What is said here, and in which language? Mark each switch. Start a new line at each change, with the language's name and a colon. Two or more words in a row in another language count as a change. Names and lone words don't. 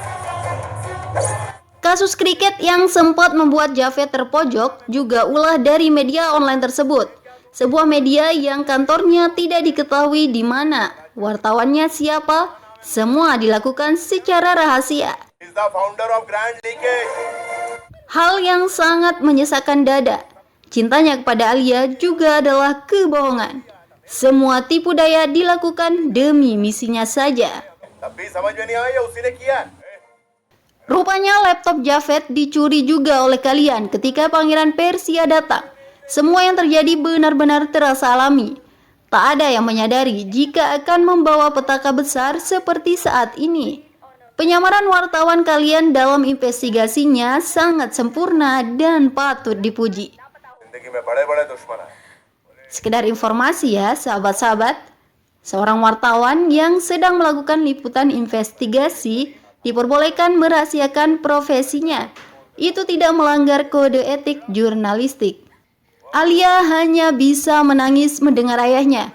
Indonesian: Kasus kriket yang sempat membuat Javed terpojok juga ulah dari media online tersebut. Sebuah media yang kantornya tidak diketahui di mana, wartawannya siapa, semua dilakukan secara rahasia.
English: Is the founder of Grand Leakage.
Indonesian: Hal yang sangat menyesakkan dada. Cintanya kepada Alia juga adalah kebohongan. Semua tipu daya dilakukan demi misinya saja.
Hindi: तब भी समझ में नहीं आया ये उसी ने किया है।
Indonesian: Rupanya laptop Javed dicuri juga oleh kalian ketika Pangeran Persia datang. Semua yang terjadi benar-benar terasa alami. Tak ada yang menyadari jika akan membawa petaka besar seperti saat ini. Penyamaran wartawan kalian dalam investigasinya sangat sempurna dan patut dipuji.
Hindi: जिंदगी में बड़े-बड़े दुश्मन हैं।
Indonesian: Sekedar informasi ya sahabat-sahabat, seorang wartawan yang sedang melakukan liputan investigasi diperbolehkan merahasiakan profesinya. Itu tidak melanggar kode etik jurnalistik. Alia hanya bisa menangis mendengar ayahnya.